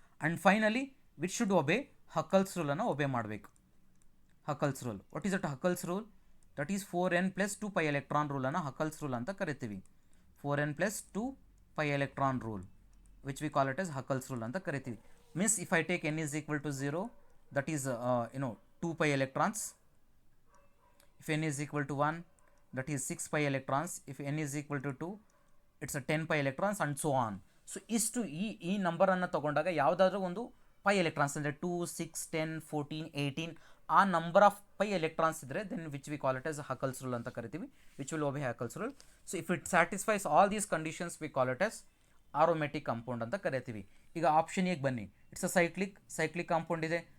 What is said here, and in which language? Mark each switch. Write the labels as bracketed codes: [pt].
[en] And finally which should obey Huckel's ರೂಲನ್ನು obey ಮಾಡಬೇಕು. Huckel's rule, what is that Huckel's rule? That is 4n + 2 pi electron ರೂಲನ್ನು Huckel's rule [kn] ಅಂತ ಕರಿತೀವಿ. [en] 4n + 2 pi electron rule which we call it as Huckel's rule ಅಂತ ಕರಿತೀವಿ. Means if I take n is equal to 0, that is 2 pi electrons. If n is equal to 1, that is 6 pi electrons. If n is equal to 2, it's a 10 pi electrons and so on. So [kn] ಇಷ್ಟು ಈ ನಂಬರನ್ನು ತೊಗೊಂಡಾಗ ಯಾವುದಾದ್ರೂ ಒಂದು pi electrons ಅಂದರೆ 2, 6, 10, 14, 18 ಆ number of pi electrons ಇದ್ದರೆ [en] Then which we call it as Huckel's rule ಅಂತ ಕರಿತೀವಿ, which will obey Huckel's rule. So if it satisfies all these conditions we call it as [kn] aromatic compound ಅಂತ ಕರಿತೀವಿ. ಈಗ ಆಪ್ಷನ್ ಎಗೆ ಬನ್ನಿ. ಇಟ್ಸ್ ಅ ಸೈಕ್ಲಿಕ್ ಕಾಂಪೌಂಡ್ ಇದೆ.